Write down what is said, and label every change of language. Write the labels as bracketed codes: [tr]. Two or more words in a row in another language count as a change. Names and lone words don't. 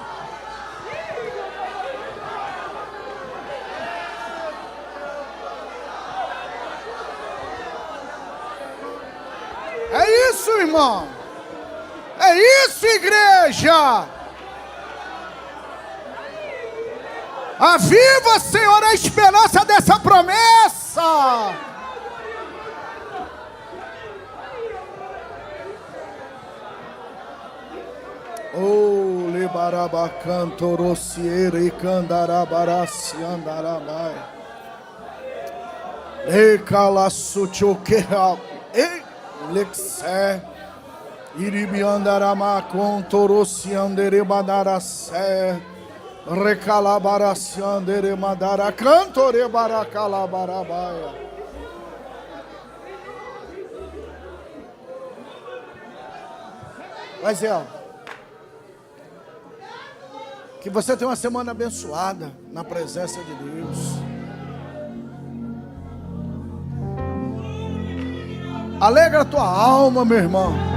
[pt] É isso, irmão. É isso, igreja. Aviva, Senhor, a esperança dessa promessa. Oh, lebarabacanto rociere candarabaraci andarabai. E calassuchoqueha. E lexé. Iribiandarama contoroci anderebadaracé. Recalabaraciandere madara cantore baracalabarabaia. Mas que você tenha uma semana abençoada na presença de Deus. Alegra a tua alma, meu irmão.